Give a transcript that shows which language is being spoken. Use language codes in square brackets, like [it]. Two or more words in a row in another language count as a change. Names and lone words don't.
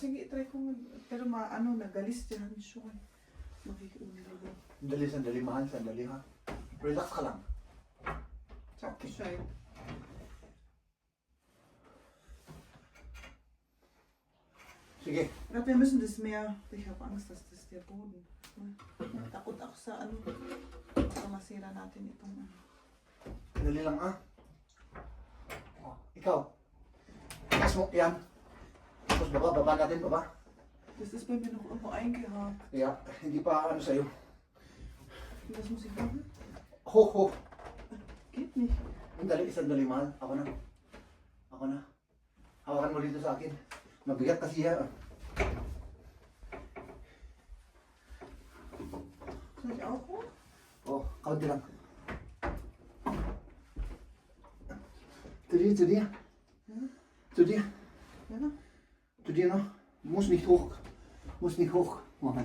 [tl] Sige, try ko. Pero nagalis dyan siya. Makikiulit. Sandali, mahal. Sandali, ha. Relax ka lang. Sakto siya eh. Sige. [de] Aber wir müssen das mehr. Ich habe Angst, dass das der Boden. [tl] Takot ako sa masira natin itong Sandali lang, ha. Oh, ikaw. Taas mo, yan. Tapos baba natin, baba. [de] Das ist bei mir noch irgendwo eingehakt. [tl] Yeah, hindi pa sa'yo. [de] Das muss ich machen. Ho. Geht nicht. [tl] Sandali, mahal. Ako na. Hawakan mo dito sa akin. Mabigat kasi yan. [de] Soll ich auch hoch? [tl] Oh, kaunti lang. [de] Zu dir. Zu dir. Ja. Zu dir noch. Muss nicht hoch. Machen.